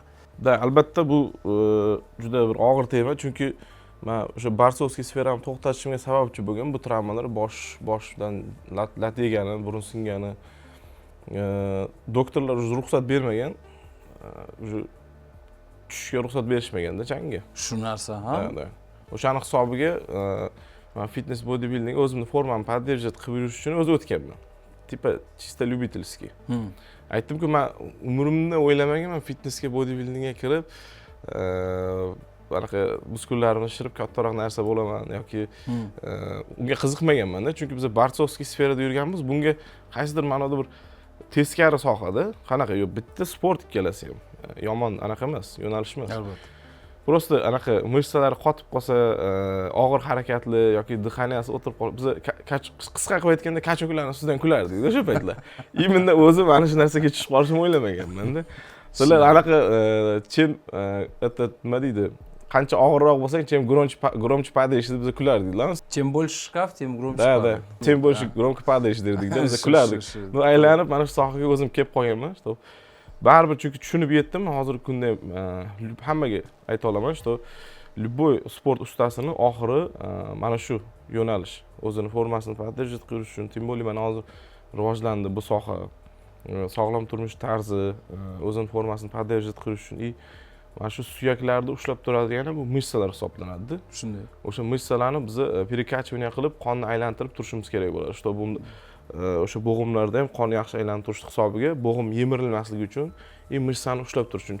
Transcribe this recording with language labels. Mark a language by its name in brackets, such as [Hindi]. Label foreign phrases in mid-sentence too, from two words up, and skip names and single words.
[Uzbek] Albatta bu juda bir og'ir tema, chunki men o'sha borsovskiy sferamni to'xtatishimga sababchi bo'lgan bu travmalar boshdan lat yegani, burun singani. Doktorlar ruxsat bermagan, tushishga ruxsat berishmaganda changga. Shu narsa ham. O'shaning hisobiga men fitness bodybuilding o'zimni formamni поддерживать qilib yurish uchun o'zi o'tganman. [Russian] Tipa чисто любительский. [Uzbek] Aytdim-ku, men umrimda o'ylamaganman fitnessga, bodybuildingga kirib, bunaqa muskullarimni shirib kattaroq narsa bo'laman yoki unga qiziqmaganman-da, chunki biz borsovskiy sferada yurganmiz. Bunga qaysidir ma'noda bir teskari sohada, qanaqa yo'q, bitta sport ikkalasi ham. Yomon anaqa emas, yo'nalish emas. Albatta. Просто anaqa mышцalari qotib qolsa, og'ir harakatli yoki dixaniyasi o'tirib qolib, biz qisqa qilib aytganda kachoklarning ustidan kulardik o'sha paytlar. Именно o'zim mana shu narsaga tushib qolishimni o'ylamaganman-da. Sizlar anaqa nima deydi? Qancha og'irroq bo'lsang, [Russian] чем громче падаешь [Uzbek] deb biz kulardik-la. [Russian] Чем больше шкаф, тем громче падаешь. Чем больше громко падаешь [Uzbek] derdik-da, biz kulardik. Aylanib mana shu sohaga o'zim kelib qolganman, что baribir chunki tushunib yetdim, hozirgi kunda hammaga ayta olaman, что любой sport ustasini oxiri mana shu yo'nalish. O'zini formasini поддерживать qilish uchun, [Russian] тем более [Uzbek] mana hozir rivojlandi bu soha. Sog'lom turmush tarzi, o'zini formasini поддерживать qilish uchun mana shu suyaklarni ushlab turadigan bu mышцалар hisoblanadi. Shunday. O'sha mышцаларni biz перекачивание qilib qonni aylantirib turishimiz kerak bo'ladi. Чтобы o'sha bo'g'imlarda ham qon yaxshi aylanib turish hisobiga bo'g'im yemirilmasligi uchun mышцani ushlab turish uchun.